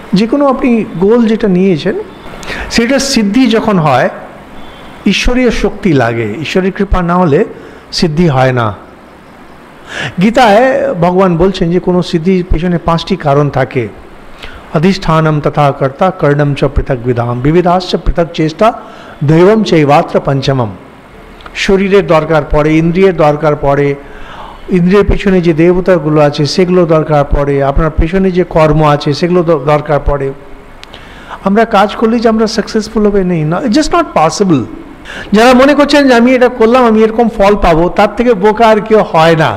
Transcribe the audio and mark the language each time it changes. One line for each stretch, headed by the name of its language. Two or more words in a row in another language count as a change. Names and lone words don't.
Bangla: যে কোনো আপনি গোল যেটা নিয়েছেন সেটা সিদ্ধি যখন হয় ঈশ্বরীয় শক্তি লাগে, ঈশ্বরের কৃপা না হলে সিদ্ধি হয় না। গীতায় ভগবান বলছেন যে কোনো সিদ্ধির পেছনে 5টি কারণ থাকে।
Sanskrit: अधिष्ठानम तथा कर्ता कर्णम च पृथक विधाम विविधाश्च पृथक चेष्टा दैवम चैवात्र पंचमम।
Bangla: শরীরের দরকার পড়ে, ইন্দ্রিয়ের দরকার পড়ে, ইন্দ্রিয়ের পেছনে যে দেবতাগুলো আছে সেগুলো দরকার পড়ে, আপনার পেছনে যে কর্ম আছে সেগুলো দরকার পড়ে। আমরা কাজ করলে যে আমরা সাকসেসফুল হবে নেই, না,
English: It's just not possible.
Bangla: যারা মনে করছেন যে আমি এটা করলাম আমি এরকম ফল পাবো, তার থেকে বোকা আর কেউ হয় না।